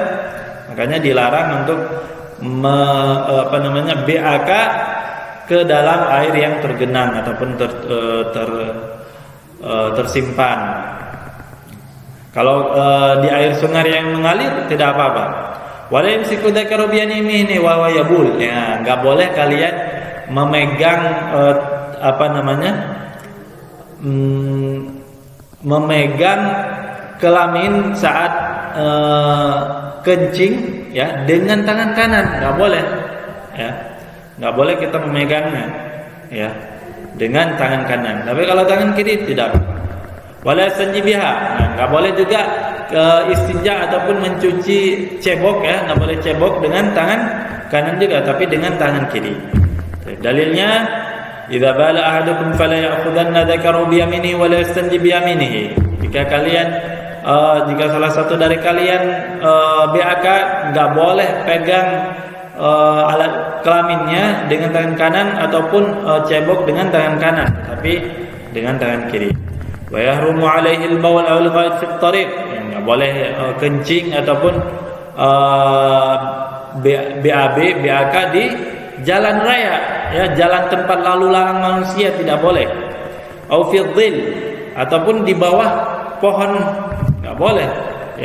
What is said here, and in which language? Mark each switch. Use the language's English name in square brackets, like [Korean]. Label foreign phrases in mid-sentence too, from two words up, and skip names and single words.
[Indonesian] Makanya dilarang untuk BAK ke dalam air yang tergenang ataupun tersimpan. Kalau di air sungai yang mengalir tidak apa-apa. [Arabic] ولا يمسك ذكره بيمينه وهو يبول. [Indonesian] Ya, enggak boleh kalian memegang memegang kelamin saat kencing, ya, dengan tangan kanan, enggak boleh, ya. Enggak boleh kita memegangnya, ya, dengan tangan kanan. Tapi kalau tangan kiri tidak. [Arabic] ولا يستنجي بها. [Indonesian] Nah, enggak boleh juga istinja ataupun mencuci cebok, ya, enggak boleh cebok dengan tangan kanan juga, tapi dengan tangan kiri. [Arabic] Dalilnya إذا بال أحدكم فلا يأخذن ذكره بيمينه ولا يستنجي بيمينه wa la yastanji bi yaminihi. [Indonesian] Jika salah satu dari kalian BAK, enggak boleh pegang alat kelaminnya dengan tangan kanan ataupun cebok dengan tangan kanan, tapi dengan tangan kiri. [Arabic] ويحرم عليه البول أو الغائط في الطريق. [Indonesian] Enggak boleh kencing ataupun BAK di jalan raya, ya, jalan tempat lalu lalang manusia tidak boleh. [Arabic] أو في ظل, [Indonesian] ataupun di bawah pohon enggak boleh, ya.